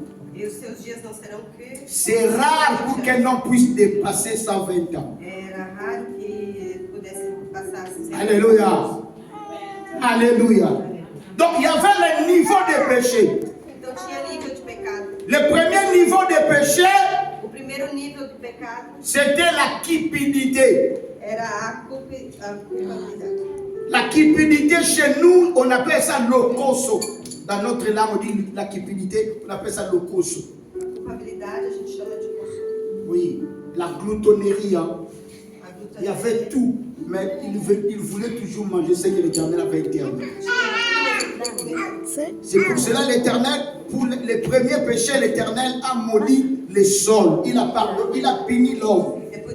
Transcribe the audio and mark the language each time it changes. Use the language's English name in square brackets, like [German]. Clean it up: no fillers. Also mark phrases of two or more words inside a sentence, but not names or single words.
[Portuguese] E os seus dias não serão que. [French] C'est rare pour qu'un homme puisse dépasser 120 ans. [Portuguese] Era raro que pudesse passar 120 anos. [French] Alléluia. Alléluia. Donc il y avait le niveau de péché. [Portuguese] Então tinha nível de pecado. [French] Le premier niveau de péché, [Portuguese] O primeiro nível do pecado [French] c'était la cupidité. [Portuguese] era a culpabilidade. [French] La cupidité chez nous, on appelle ça locoso. Dans notre langue, on dit la cupidité, on appelle ça locoso. [Portuguese] Culpabilidade a gente chama de consumo. [French] Oui, la gloutonnerie. Hein. [Portuguese] A [French] Il y avait [Portuguese] glutonaria. [French] tout, mais il voulait toujours manger ce que l'Éternel avait interdit. C'est pour cela l'Éternel, pour les premiers péchés, l'Éternel a maudit les sols. Il a puni l'homme.